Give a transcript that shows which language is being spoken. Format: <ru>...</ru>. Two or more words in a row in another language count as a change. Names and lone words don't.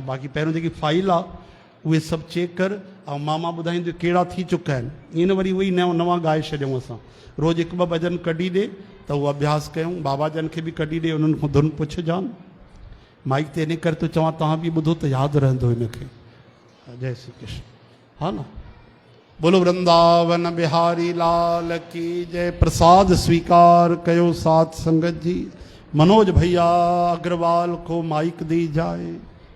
<sd>बाक़ी पहिरियों जेकी फाइल आहे उहे सभु चेक कर ऐं मामा ॿुधाईंदो कहिड़ा थी चुका आहिनि। ईअं न वरी उहे नवां ॻाए छॾियूं असां। रोज़ु 1-2 भजन कढी ॾे त उहो अभ्यास कयूं। बाबा जन खे बि कढी ॾे उन्हनि खां धुन पुछजानि माइक ते इन करे तो चवां तव्हां बि ॿुधो त यादि रहंदो हिनखे। जय श्री कृष्ण हा न।</sd> <hi>बोलो वृंदावन बिहारी लाल की जय।</hi> <sd>प्रसाद स्वीकार कयो साथ संगत जी।</sd> <hi>मनोज भैया अग्रवाल को माइक दी जाए।</hi>